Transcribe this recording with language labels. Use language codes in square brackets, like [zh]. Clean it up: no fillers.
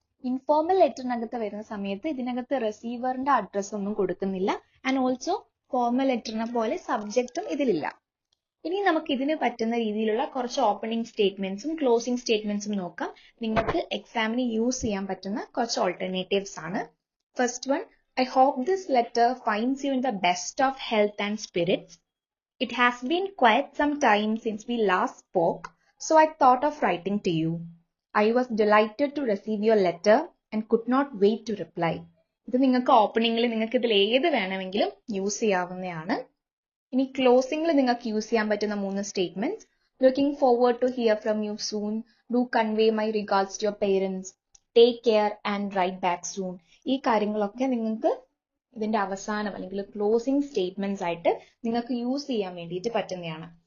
[ml] Informal ലെറ്ററിനകത്ത് വരുന്ന സമയത്ത് ഇതിനകത്ത് റിസീവറിന്റെ അഡ്രസ് ഒന്നും കൊടുക്കുന്നില്ല. ആൻഡ് ഓൾസോ ഫോർമൽ ലെറ്ററിനെ പോലെ സബ്ജക്റ്റും ഇതിലില്ല. ഇനി നമുക്ക് ഇതിന് പറ്റുന്ന രീതിയിലുള്ള കുറച്ച് ഓപ്പണിംഗ് സ്റ്റേറ്റ്മെന്റ്സും ക്ലോസിംഗ് സ്റ്റേറ്റ്മെന്റ്സും നോക്കാം. നിങ്ങൾക്ക് എക്സാമിന് യൂസ് ചെയ്യാൻ പറ്റുന്ന കുറച്ച് ഓൾട്ടർനേറ്റീവ്സ് ആണ്. [en] First one, I hope this letter finds you in the best of health and spirits. It has been quite some time since we last spoke, so I thought of writing to you. I was delighted to receive your letter and could not wait to reply. [ml] ഇത് നിങ്ങൾക്ക് ഓപ്പണിംഗിൽ നിങ്ങൾക്ക് ഇതിൽ ഏത് വേണമെങ്കിലും use ചെയ്യാവുന്നതാണ്. ഇനി ക്ലോസിംഗിൽ നിങ്ങൾക്ക് use ചെയ്യാൻ പറ്റുന്ന 3 statements. [en] Looking forward to hear from you soon. Do convey my regards to your parents. Take care and write back soon. [ml] ഈ കാര്യങ്ങളൊക്കെ നിങ്ങൾക്ക് ഇതിന്റെ അവസാനം അല്ലെങ്കിൽ ക്ലോസിംഗ് സ്റ്റേറ്റ്മെന്റ്സ് ആയിട്ട് നിങ്ങൾക്ക് യൂസ് ചെയ്യാൻ വേണ്ടിയിട്ട് പറ്റുന്നതാണ്.